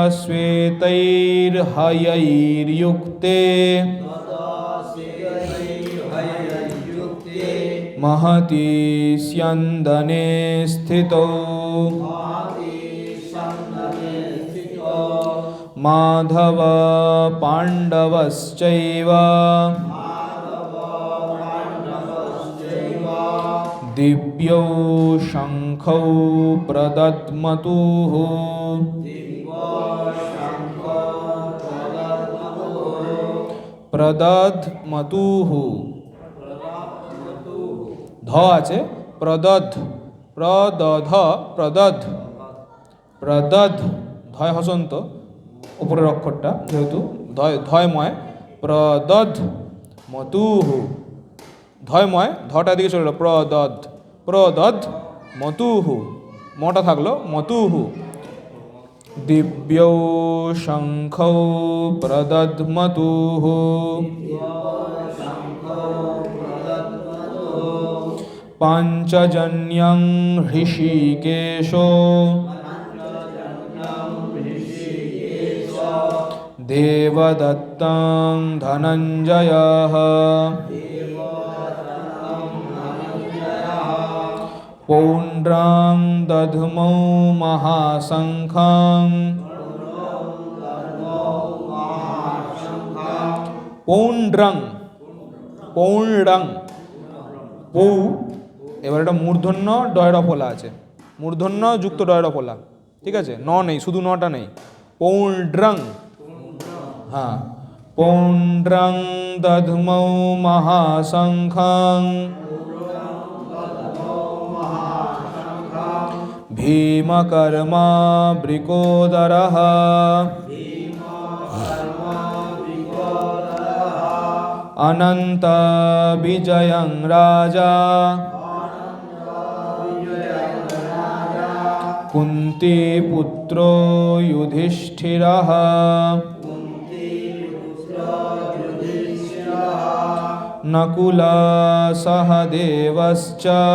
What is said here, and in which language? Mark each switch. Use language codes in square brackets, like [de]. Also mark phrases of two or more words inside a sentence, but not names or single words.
[sa] श्वेतैर्हयैर्युक्ते महति स्यन्दने स्थितौ माधव पाण्डवश्चैव दिव्यौ शङ्खौ प्रदद्मतुः [bn] प्रदद्मतुः আছে প্রদধ, প্রদধ, প্রদধ, প্রদধ, ধয় হসন্ত উপরের অক্ষরটা যেহেতু ধয়ময়, প্রদধ মতুহু, ধয়ময়, ধটা দিকে চলে গেল, প্রদধ, প্রদধ মতুহু, মটা থাকলো মতুহু। [sa] দিব্যৌ শঙ্খৌ প্রদধ্মতুহু, পাঞ্চজন্যং হৃষীকেশো দেবদত্তং ধনঞ্জয়ঃ পৌণ্ড্রং দধ্মৌ মহাশঙ্খং, পৌণ্ড্রং, পৌণ্ড্রং, [bn] পৌ, এবার এটা মূর্ধন্য ডয়রা ফলা আছে, মূর্ধন্য যুক্ত ডয়রা ফলা, ঠিক আছে, ন নেই, শুধু নটা নেই, পৌণ্ড্রং, হ্যাঁ, [sa] পৌণ্ড্রং দধ্মৌ মহাশঙ্খং ভীমকর্মা বৃকোদরঃ অনন্ত বিজয়ং রাজা কুন্তীপুত্রো যুধিষ্ঠিরঃ নকুলা সহদেবশ্চ